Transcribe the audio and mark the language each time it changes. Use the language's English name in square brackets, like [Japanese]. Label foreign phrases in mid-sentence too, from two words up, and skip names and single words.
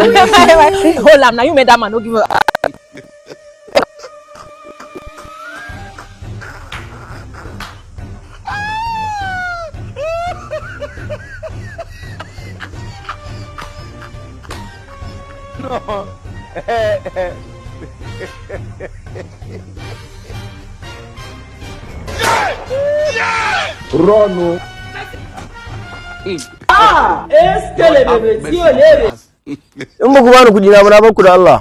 [English] Hold on, now you made that man, don't give her. No. Rono. [Hausa] In ba ku bani kuɗi na ba na baku da Allah.